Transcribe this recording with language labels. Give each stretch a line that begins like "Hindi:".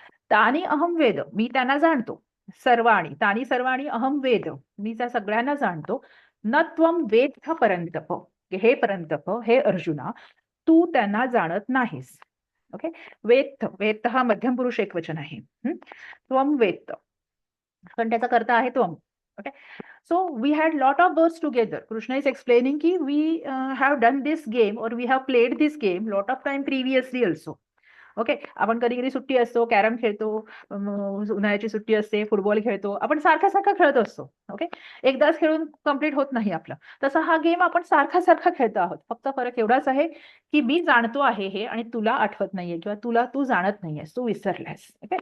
Sanskrit: तानी अहम वेद,
Marathi: मी त्यांना जाणतो. सर्वाणी,
Sanskrit: तानी सर्वाणी अहम वेद,
Marathi: मी त्या सगळ्यांना जाणतो.
Sanskrit: न त्वम वेत्थ परंतप,
Marathi: हे परंतप, हे अर्जुना, तू त्यांना जाणत नाहीस. ओके. वेत्थ, वेत्थ हा मध्यम पुरुष एकवचन आहे.
Sanskrit: त्वम वेत्थ,
Marathi: पण त्याचा कर्ता आहे त्वम. Okay.
English: So we had lot of birds together. Krishna is explaining ki we have done this game or we have played this game lot of time previously also.
Marathi: Okay. आपण कधी कधी सुट्टी असतो, कॅरम खेळतो, उन्हाळ्याची सुट्टी असते, फुटबॉल खेळतो, आपण सारखा सारखा खेळत असतो. ओके. एकदाच खेळून कम्प्लीट होत नाही आपलं. तसा हा गेम आपण सारखा सारखा खेळतो आहोत. फक्त फरक एवढाच आहे की मी जाणतो आहे हे आणि तुला आठवत नाहीये किंवा तुला तू जाणत नाहीयेस, तू विसरलास. ओके.